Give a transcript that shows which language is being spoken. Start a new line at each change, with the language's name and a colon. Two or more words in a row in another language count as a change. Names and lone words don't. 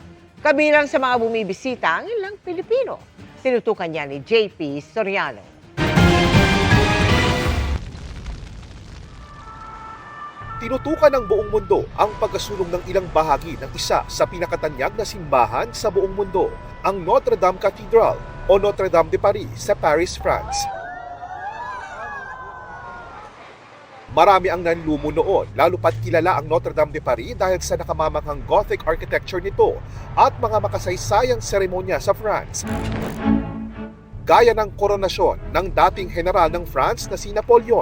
Filipino: Kabilang sa mga bumibisita ang ilang Pilipino. Tinutukan niya ni JP Soriano. Tinutukan ng buong mundo ang pagkasunog ng ilang bahagi ng isa sa pinakatanyag na simbahan sa buong mundo, ang Notre Dame Cathedral o Notre Dame de Paris sa Paris, France. Marami ang nanlumo noon, lalo pat kilala ang Notre Dame de Paris dahil sa nakamamanghang
English: Gothic architecture
Filipino: nito at mga makasaysayang seremonya sa France. Gaya ng koronasyon ng dating general ng France na si Napoleon.